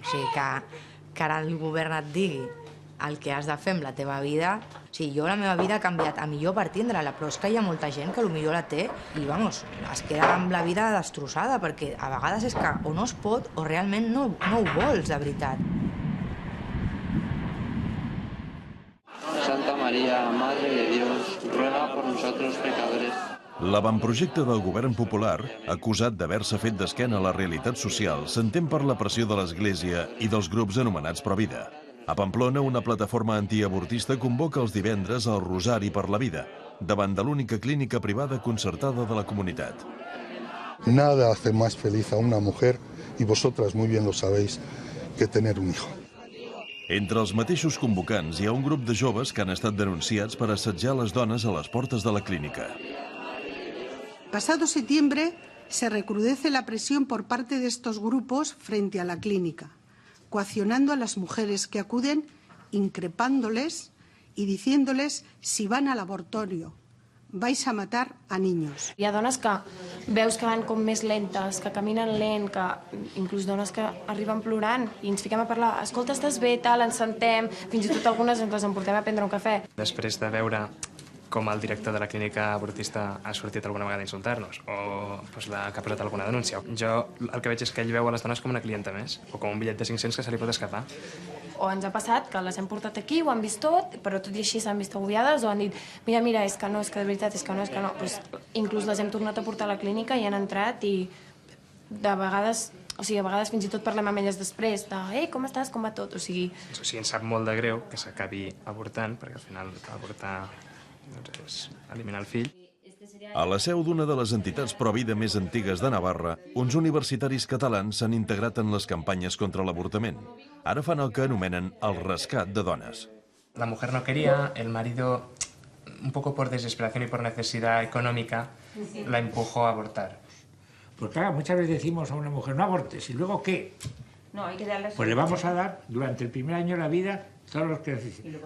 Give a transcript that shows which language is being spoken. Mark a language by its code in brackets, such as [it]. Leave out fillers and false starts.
[ca] O sigui, que ara el govern et digui el que has de fer amb la teva vida... O sigui, jo la meva vida ha canviat a millor per tindre-la, però és que hi ha molta gent que potser la té i, vamos, es queda amb la vida destrossada, perquè a vegades és que o no es pot o realment no ho vols, de veritat. [es] Santa María, Madre de Dios, ruega por nosotros pecadores. [ca] L'avantprojecte del govern popular, acusat d'haver-se fet d'esquena a la realitat social, s'entén per la pressió de l'Església i dels grups anomenats Provida. A Pamplona, una plataforma antiavortista convoca els divendres el Rosari per la Vida, davant de l'única clínica privada concertada de la comunitat. [es] Nada hace más feliz a una mujer, y vosotras muy bien lo sabéis, que tener un hijo. [ca] Entre els mateixos convocants hi ha un grup de joves que han estat denunciats per assetjar les dones a les portes de la clínica. [es] Pasado septiembre se recrudece la presión por parte de estos grupos frente a la clínica, coaccionando a las mujeres que acuden, increpándoles y diciéndoles si van al abortorio, vais a matar a niños. [ca] Hi ha dones que veus que van com més lentes, que caminen lent, que inclús dones que arriben plorant i ens fiquem a parlar, escolta, estàs bé, tal, ens sentem, fins i tot algunes ens les emportem a prendre un cafè. Després de veure com el director de la clínica abortista ha sortit alguna vegada a insultar-nos o que ha posat alguna denúncia. Jo el que veig és que ell veu a les dones com una clienta més o com un bitllet de 500 que se li pot escapar. O ens ha passat que les hem portat aquí, ho han vist tot, però tot i així s'han vist agobiades o han dit mira, és que no, és que de veritat, és que no, és que no. Pues, inclús les hem tornat a portar a la clínica i han entrat i de vegades, o sigui, a vegades fins i tot parlem amb elles després de com estàs, com va tot, o sigui... O sigui, ens sap molt de greu que s'acabi avortant, perquè al final avortar és eliminar el fill. A la seu d'una de les entitats pro-vida més antigues de Navarra, uns universitaris catalans s'han integrat en les campanyes contra l'avortament. Ara fan el que anomenen el rescat de dones. [es] La mujer no quería, el marido, un poco por desesperación y por necesidad económica, la empujó a abortar. Pues claro, muchas veces decimos a una mujer, no abortes, ¿y luego qué? No, hay que darle... Pues le vamos a dar, durante el primer año de la vida, todos los que necesiten.